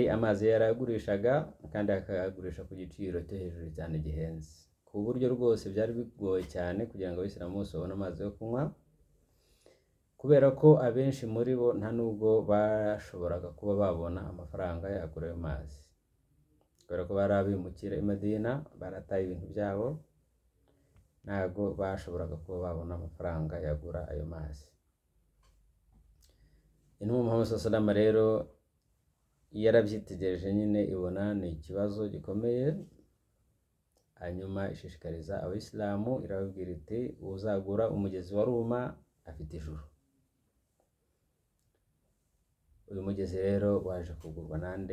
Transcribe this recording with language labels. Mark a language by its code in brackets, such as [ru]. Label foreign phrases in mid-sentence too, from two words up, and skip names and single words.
[rw] amazi yarayagurishaga, kandi akayagurisha ku giciro cyo hejuru cyane gihenze, ku buryo rwose byari bigoye cyane kugira ngo abisilamu bose babone amazi yo kunywa, kubera ko abenshi muri bo nta nubwo bashoboraga kuba babona amafaranga yagura ayo mazi, kubera ko bari abimukira i Madina, barataye ibintu byabo, ntabwo bashoboraga kuba babona amafaranga yagura ayo mazi. Intumwa Muhammad [ar] صلى الله عليه وسلم [rw] rero yarabyitegereje nyine, ibona ni ikibazo gikomeye, hanyuma ishishikariza abayisilamu, irababwira iti uzagura umugezi wa Ruma afite ijuru. Uyu mugezi rero waje kugurwa nande?